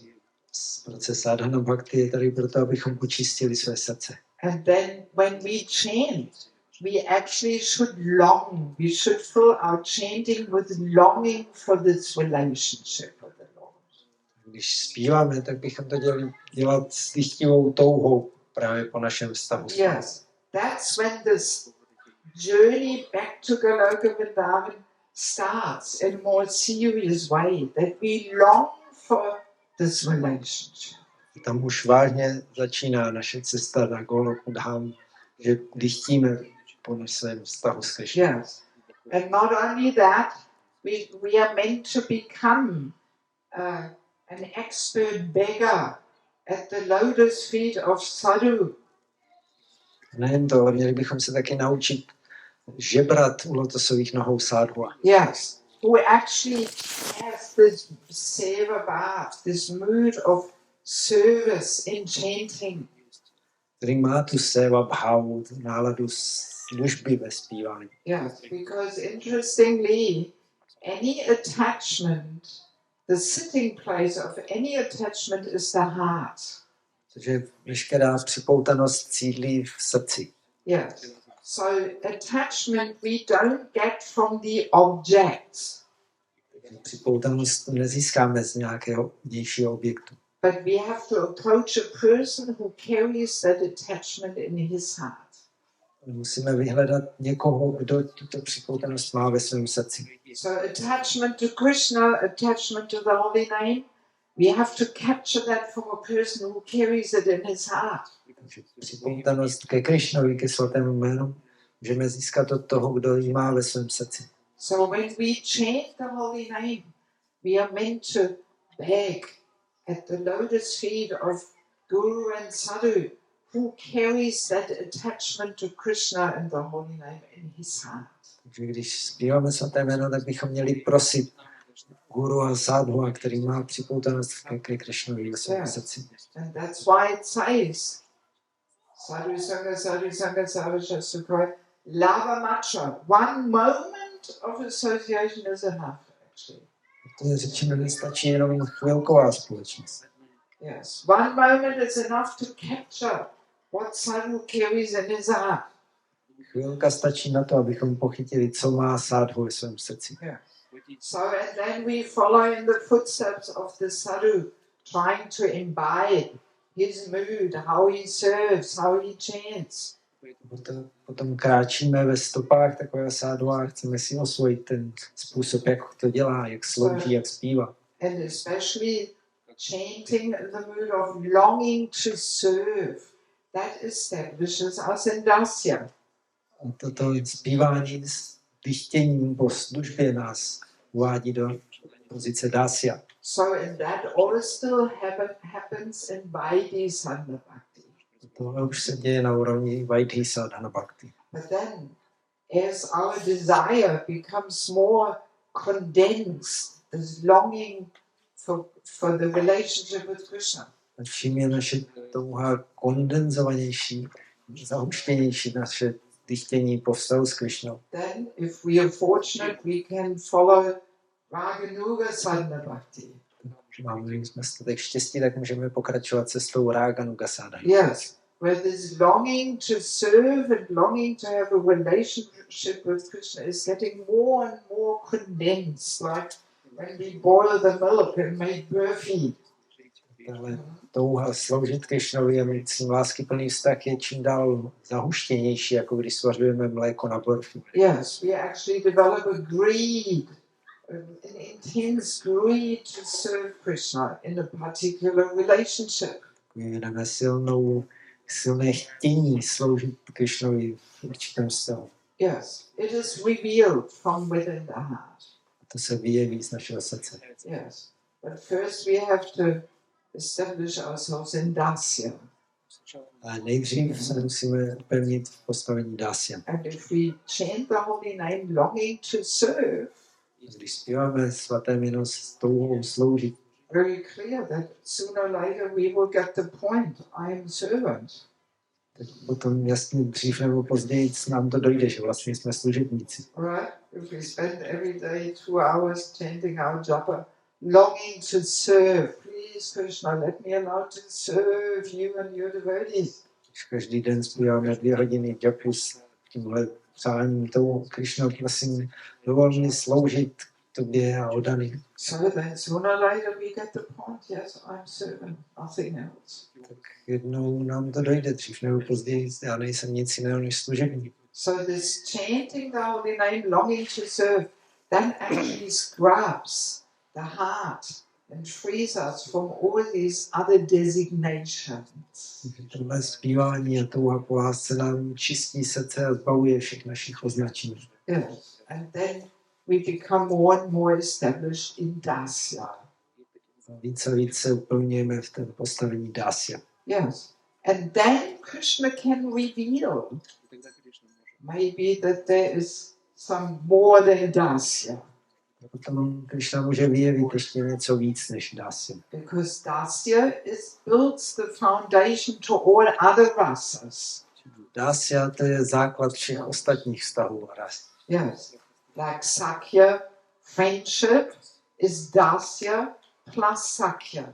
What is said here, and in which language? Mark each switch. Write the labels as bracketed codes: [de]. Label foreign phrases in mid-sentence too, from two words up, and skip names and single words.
[cs] Proces [sa] साधन भक्ति [cs] je tady proto, abychom očistili své srdce. [en] And then when we chant, we actually should long. We should fill our chanting with longing for this relationship with the Lord. [cs] Když zpíváme, tak bychom to dělat s dychtivou touhou právě po našem vztahu. [en] Yes, that's when this journey back to Goloka Vrindavan starts in a more serious way, that we long for this relationship. [cs] Tam už vážně začíná naše cesta na Goloku Dham, že dychtíme po svém vztahu s Krišnou. [en] Yes, and not only that, we are meant to become an expert beggar at the lotus feet of sadhu. [cs] Nejen to, ale měli bychom se taky naučit žebrat u lotosových nohou sádhua. [en] Yes, who actually has this [hi] सेवा भाव, [en] this mood of service in chanting. [cs] Který má tu [hi] seva bhavu, [cs] náladu služby ve zpívání. [en] Yes, because interestingly, any attachment, the sitting place of any attachment is the heart. [cs] Takže veškerá připoutanost sídlí v srdci. [en] Yes. So attachment we don't get from the objects. [cs] Připoutanost nezískáme z nějakého vnějšího objektu. [en] But we have to approach a person who carries that attachment in his heart. [cs] Musíme vyhledat někoho, kdo tuto připoutanost má ve svém srdci. [en] So attachment to Krishna, attachment to the holy name, we have to capture that from a person who carries it in his heart. [cs] Připoutanost ke Krišnovi, ke svatému jménu, můžeme získat od toho, kdo ji má ve svém srdci. [en] So when we chant the holy name, we are meant to beg at the lotus feet of Guru and Sadhu, who carries that attachment to Krishna and the holy name in his heart. [cs] Takže když zpíváme svaté jméno, tak bychom měli prosit Guru a Sadhu, který má připoutanost ke Krišnovi ve svém srdci. [en] And that's why it says, [bn] সাধু সঙ্গ, সাধু সঙ্গ, সাধু শাসুক্রয়, লব মাচা. [en] One moment of association is enough, actually. [cs] To je řečeno, nestačí jenom chvilková společnost. [en] Yes, one moment is enough to capture what Sadhu carries in his heart. [cs] Chvilka stačí na to, abychom pochytili, co má Sadhu ve svém srdci. [en] Yeah. So and then we follow in the footsteps of the Sadhu, trying to imbibe his mood, how he serves, how he chants. [cs] Potom kráčíme ve stopách takového Sadhu a chceme si osvojit ten způsob, jak to dělá, jak slouží, jak zpívá. [en] And especially chanting in the mood of longing to serve, that establishes us in dasya. [cs] A toto zpívání s dychtěním po službě nás uvádí do pozice dásya. [en] So and that all still happens in [sa] वैधी साधन भक्ति. [cs] Tohle už se děje na úrovni [sa] वैधी साधन भक्ति. [en] But then, as our desire becomes more condensed, this longing for the relationship with Krishna. [cs] Čím je naše touha kondenzovanější, zahuštěnější naše chtění po vztahu s Krišnou. [en] Then, if we are fortunate, we can follow [sa] रागानुगा साधन भक्ति. [cs] Máme jsme tak štěstí, tak můžeme pokračovat cestou [sa] रागानुगा साधन. [en] Yes, where this longing to serve and longing to have a relationship with Krishna is getting more and more condensed, like when we boil the milk and make burfi. [cs] Ale touha sloužit Krišnovi a mít s ním láskyplný vztah je čím dál zahuštěnější, jako když svařujeme mléko na burfi. [en] Yes, we actually develop a greed, an intense greed to serve Krishna in a particular relationship. [cs] Vyvineme silné chtění sloužit Krišnovi v určitém vztahu. [en] Yes, it is revealed from within the heart. [cs] To se vyjeví z našeho srdce. [en] Yes, but first we have to establish ourselves in dasya. [cs] A nejdřív se musíme upevnit v postavení dásya. [en] And if we chant the holy name longing to serve, [cs] Když zpíváme svaté jméno s touhou sloužit, [en] very clear that sooner or later we will get the point, I am servant. [cs] tak potom jasně dřív nebo později nám to dojde, že vlastně jsme služebníci. [en] Right? If we spend every day 2 hours chanting our japa, longing to serve, please Krishna, let me allow to serve you and your devotees. [cs] Když každý den zpíváme 2 hodiny japu s tímhle přáním tou Krišnou, prosím, dovol mi sloužit tobě a oddaným. [en] So then sooner or later we get the point, yes, I'm servant, nothing else. [cs] Tak jednou nám to dojde, dřív nebo později, já nejsem nic jiného než služebník. [en] So this chanting the holy name, longing to serve, that actually scrubs the heart and frees us from all these other designations. [cs] Tohle zpívání a touha po lásce nám čistí srdce a zbavuje všech našich označení. [en] Yes. And then we become more and more established in dasya. [cs] Více a více se upevňujeme v tom postavení dásya. [en] Yes. And then Krishna can reveal maybe that there is some more than dasya. [cs] Potom Krišna může vyjevit ještě něco víc než dásya. [en] Because dasya builds the foundation to all other rasas. [cs] Dásya to je základ všech ostatních vztahů a ras. [en] Yes. Like sakya, friendship is dasya plus sakya.